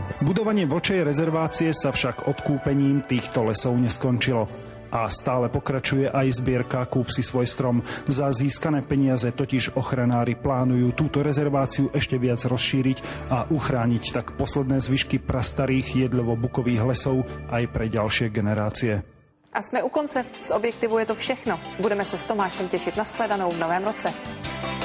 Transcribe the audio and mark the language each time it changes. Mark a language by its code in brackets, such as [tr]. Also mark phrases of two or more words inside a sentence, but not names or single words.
[sk] Budovanie vlčej rezervácie sa však odkúpením týchto lesov neskončilo. A stále pokračuje aj zbierka Kúp si svoj strom. Za získané peniaze totiž ochranári plánujú túto rezerváciu ešte viac rozšíriť a uchrániť tak posledné zvyšky prastarých jedlovo-bukových lesov aj pre ďalšie generácie. [cs] A jsme u konce. Z Objektivu je to všechno. Budeme se s Tomášem těšit na shledanou v novém roce.